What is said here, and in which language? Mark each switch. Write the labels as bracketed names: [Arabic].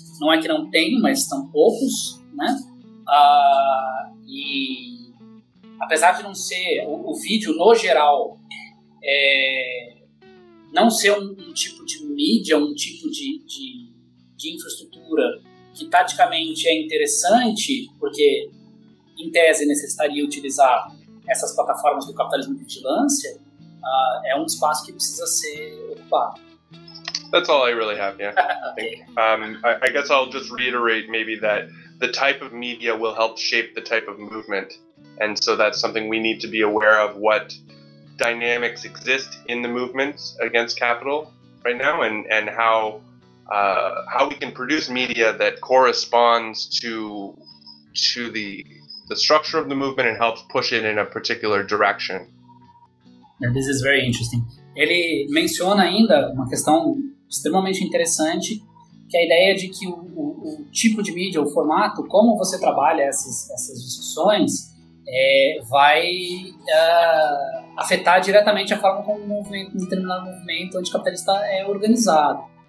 [Portuguese] Não é que não tem, mas estão poucos, né? E apesar de não ser o vídeo no geral, não ser um tipo de mídia, um tipo de infraestrutura que taticamente é interessante, porque em tese necessitaria utilizar essas plataformas do capitalismo de vigilância, é um espaço que precisa ser ocupado. [English] That's all I really have, yeah. Okay. I guess I'll just reiterate maybe that the type of media will help shape the type of movement. And so that's something we need to be aware of, what dynamics exist in the movements against capital right now, and how we can produce media that corresponds to the structure of the movement and helps push it in a particular direction. And this is very interesting. [Portuguese] Ele menciona ainda uma questão extremamente interessante, que a ideia de que o tipo de mídia, o formato, como você trabalha essas discussões, vai afetar diretamente a forma como um determinado movimento anticapitalista é organizado.